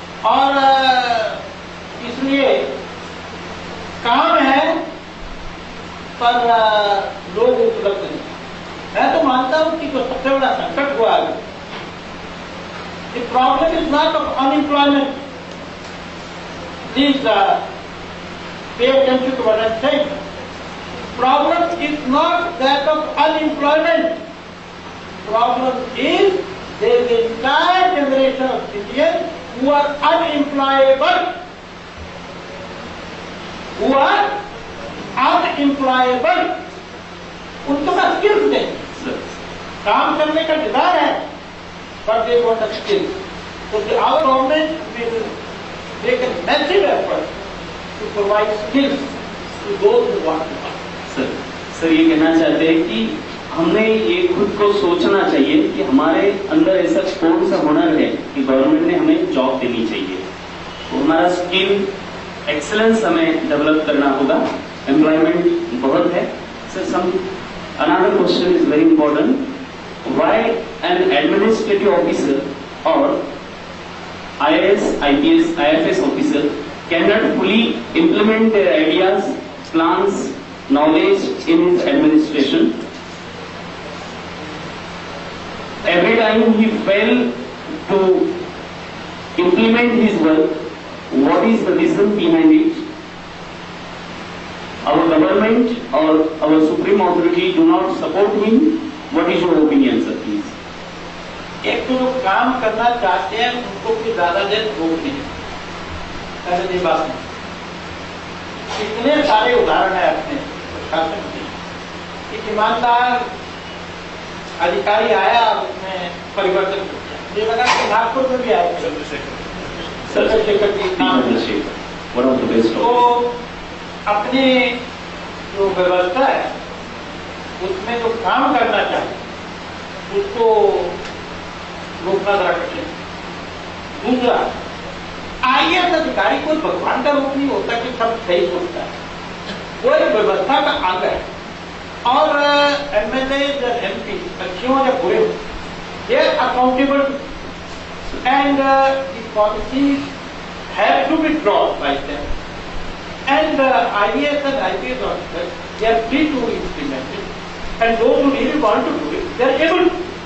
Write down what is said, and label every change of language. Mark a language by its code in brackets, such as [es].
[hi] और इसलिए काम है पर लोग उपलब्ध नहीं। मैं तो मानता हूं कि जो सबसे बड़ा संकट हुआ है, [en] The problem is not of unemployment. Please pay attention to what I am saying. Problem is not that of unemployment. Problem is there is an entire generation of Indians who are unemployable. Who are unemployable. [hi] उनके पास skills नहीं, काम करने का Dzire है, [en] but they don't have skills. So our government will make a massive effort to provide skills to those who want to work. [hi] Sir ये कहना चाहते हैं कि हमने ये खुद को सोचना चाहिए कि हमारे अंदर ऐसा कौन सा हुनर है कि गवर्नमेंट ने हमें जॉब देनी चाहिए। तो हमारा स्किल एक्सेलेंस हमें डेवलप करना होगा। एम्प्लॉयमेंट बहुत है sir. [en] Some another question is very important. Why an administrative officer और IAS, IPS, IFS officer can not fully implement their ideas, plans, knowledge in his administration? Every time he fail to implement his work, what is the reason behind it? Our government or our supreme authority do not support him. What is your opinion, sir, please? [hi] एक तो लोग काम करना चाहते हैं, उनको कोई ज्यादा देर रोक नहीं है। पहले ये बात नहीं। इतने सारे उदाहरण है अपने शासन में। एक ईमानदार अधिकारी आया और उसने परिवर्तन कर दिया। मुझे लगा कि नागपुर में भी आया चंद्रशेखर जी, तो अपने जो व्यवस्था है उसमें जो काम करना चाहिए उसको रोकना जरा कठिन। दूसरा, आईएएस अधिकारी कोई भगवान का रूप नहीं होता कि सब सही सोचता है, वो एक व्यवस्था का अंग है। और एमएलए या एमपी अच्छे हो या बुरे हो, [en] They are accountable and the policies have to be drawn by them and IAS and IPS officers, they are free to implement it, and those who really want to do it, they are able to.